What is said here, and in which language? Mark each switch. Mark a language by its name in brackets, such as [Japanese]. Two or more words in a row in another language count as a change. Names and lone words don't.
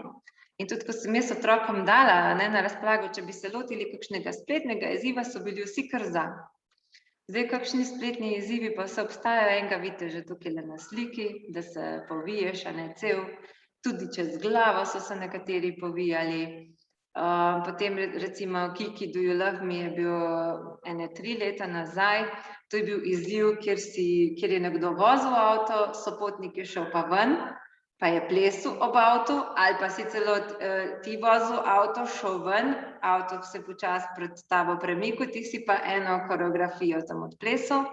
[Slovenian] In tudi, ko sem jaz otrokom dala na razpolago, če bi se lotili kakšnega spletnega izziva, so bili vsi kar za. Zdaj, kakšni spletni izzivi pa so obstajajo, enega vidite že tukaj na sliki, da se poviješ, cel, tudi čez glavo so se nekateri povijali. Potem recimo Kiki, [English] do you love me [Slovenian] je bil 3 leta nazaj, to je bil izziv, kjer je nekdo vozil avto, sopotnik je šel pa ven, pa je plesal ob avtu, ali pa si celo ti vozil avto, šel ven, avto se počasi pred tabo premikal, ti si pa eno koreografijo tam odplesal.